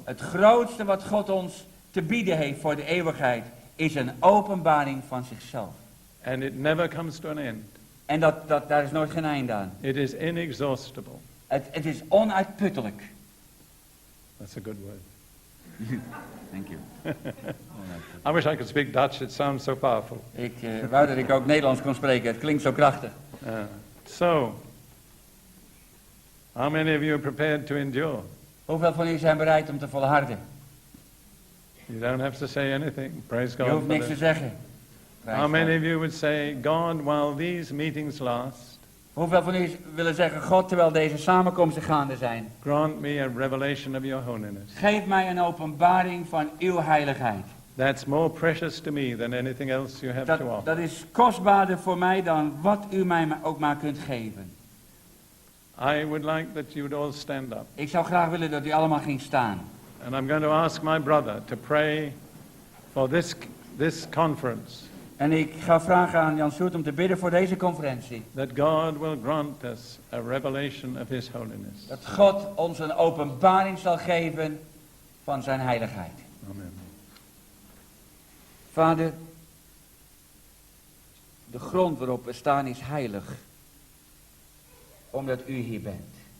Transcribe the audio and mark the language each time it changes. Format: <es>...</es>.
<nl>Het grootste wat God ons te bieden heeft voor de eeuwigheid is een openbaring van zichzelf.</nl> <en>And it never comes to an end.</en> <nl>En daar is nooit geen einde aan.</nl> <en>It is inexhaustible.</en> <nl>Het is onuitputtelijk.</nl> <en>That's a good word. Thank you. I wish I could speak Dutch. It sounds so powerful.</en> <nl>Ik wou dat ik ook Nederlands kon spreken. Het klinkt zo krachtig.</nl> <en>So, how many of you are prepared to endure?</en> <nl>Hoeveel van u zijn bereid om te volharden?</nl> <en>You don't have to say anything. Praise God.</en> <nl>Je hoeft</nl> <en>for</en> <nl>niks te</nl> <en>that.</en> <nl>zeggen.</nl> <en>How many of you would say, God, while these meetings last,</en> <nl>Hoeveel van u willen zeggen, God, terwijl deze samenkomsten gaande zijn,</nl> <en>grant me a revelation of your holiness.</en> <nl>geef mij een openbaring van uw heiligheid.</nl> <en>That's more precious to me than anything else you have to offer.</en> <nl>Dat is kostbaarder voor mij dan wat u mij ook maar kunt geven.</nl> <en>I would like that you would all stand up.</en> <nl>Ik zou graag willen dat u allemaal ging staan.</nl> <en>And I'm going to ask my brother to pray for this conference.</en> <nl>En ik ga vragen aan Jan Soet om te bidden voor deze conferentie.</nl> <en>That God will grant us a revelation of his holiness.</en> <nl>Dat God ons een openbaring zal geven van zijn heiligheid.</nl> <en>Amen.</en> <nl>Vader, de grond waarop we staan is heilig. Omdat u hier bent.</nl>